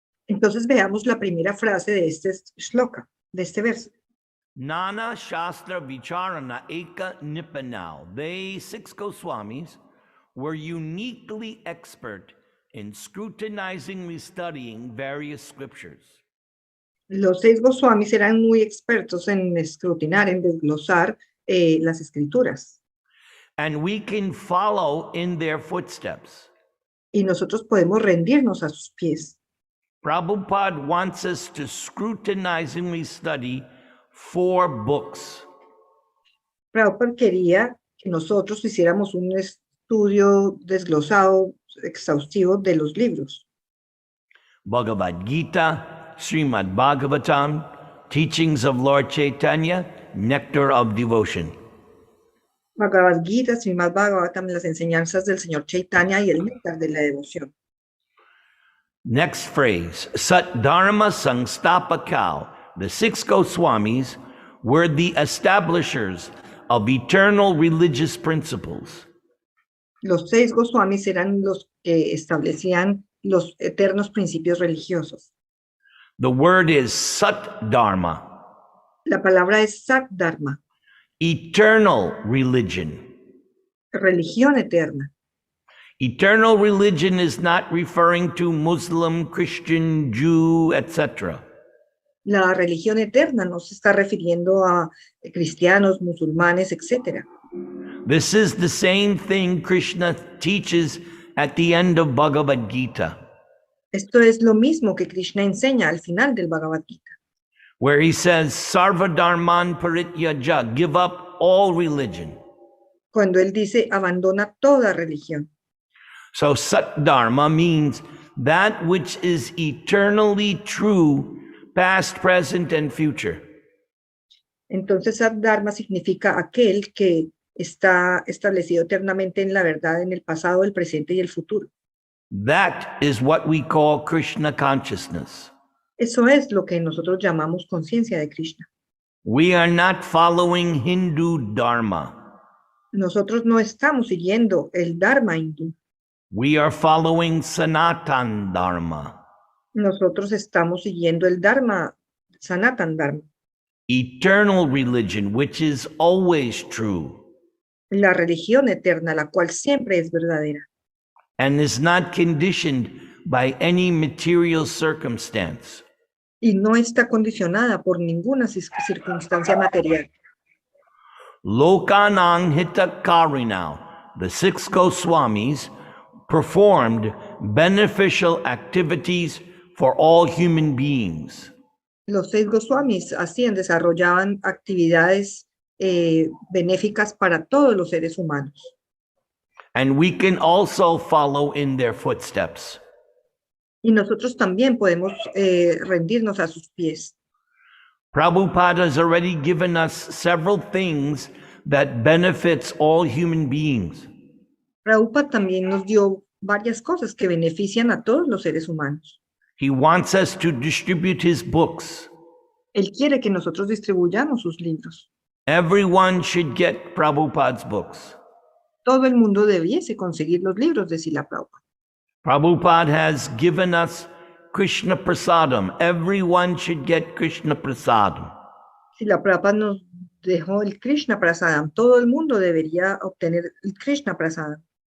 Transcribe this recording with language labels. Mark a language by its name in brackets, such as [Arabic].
[Spanish] Entonces, veamos la primera frase de este shloka, de este verso. [Sanskrit] Nana Shastra Vicharana Eka Nipanao. [English] They, 6 Goswamis, were uniquely expert in scrutinizingly studying various scriptures. [Spanish] Los 6 Goswamis eran muy expertos en escrutinar, en desglosar las escrituras. [English] And we can follow in their footsteps. [Spanish] Y nosotros podemos rendirnos a sus pies. [English] Prabhupada wants us to scrutinizingly study 4 books. [Spanish] Prabhupada quería que nosotros hiciéramos un estudio desglosado, exhaustivo de los libros. [English] Bhagavad Gita, Srimad Bhagavatam, Teachings of Lord Chaitanya, Nectar of Devotion. [Spanish] Bhagavad Gita, Srimad Bhagavatam, las enseñanzas del Señor Chaitanya y el néctar de la devoción. [English] Next phrase, Sat Dharma Sangstapakau. The 6 Goswamis were the establishers of eternal religious principles. [Spanish] Los 6 Goswamis eran los que establecían los eternos principios religiosos. [English] The word is Sat Dharma, [Spanish] La palabra es Sat Dharma, [English] eternal religion. [Spanish] religión eterna. [English] Eternal religion is not referring to Muslim, Christian, Jew, etc. [Spanish] La religión eterna no se está refiriendo a cristianos, musulmanes, etc. [English] This is the same thing Krishna teaches at the end of Bhagavad Gita, [Spanish] Esto es lo mismo que Krishna enseña al final del Bhagavad Gita, [English] where he says, Sarva Dharman Parityaja, give up all religion. [Spanish] cuando él dice abandona toda religión. [English] So Sat Dharma means that which is eternally true, past, present, and future. [Spanish] Entonces Sat Dharma significa aquel que está establecido eternamente en la verdad en el pasado, el presente y el futuro. [English] That is what we call Krishna consciousness. [Spanish] Eso es lo que nosotros llamamos conciencia de Krishna. [English] We are not following Hindu Dharma. [Spanish] Nosotros no estamos siguiendo el Dharma hindú. [English] We are following Sanatan Dharma. [Spanish] Nosotros estamos siguiendo el Dharma, Sanatan Dharma. [English] eternal religion, which is always true [Spanish] la religión eterna, la cual siempre es verdadera [English] and is not conditioned by any material circumstance. [Spanish] y no está condicionada por ninguna circunstancia material. [English] Lokanang Hitakarinaw, the six Goswamis, performed beneficial activities for all human beings. [Spanish] Los 6 Goswamis desarrollaban actividades benéficas para todos los seres humanos. [English] And we can also follow in their footsteps. [Spanish] Y nosotros también podemos rendirnos a sus pies. [English] Prabhupada has already given us several things that benefits all human beings. [Spanish] Prabhupada también nos dio varias cosas que benefician a todos los seres humanos. [English] He wants us to distribute his books. [Spanish] Él quiere que nosotros distribuyamos sus libros. [English] Everyone should get Prabhupada's books. [Spanish] Todo el mundo debiese conseguir los libros de Srila Prabhupada. [English] Prabhupada has given us Krishna Prasadam. Everyone should get Krishna Prasadam. [Spanish] Srila Prabhupada nos dejó el Krishna Prasadam. Todo el mundo debería obtener el Krishna Prasadam.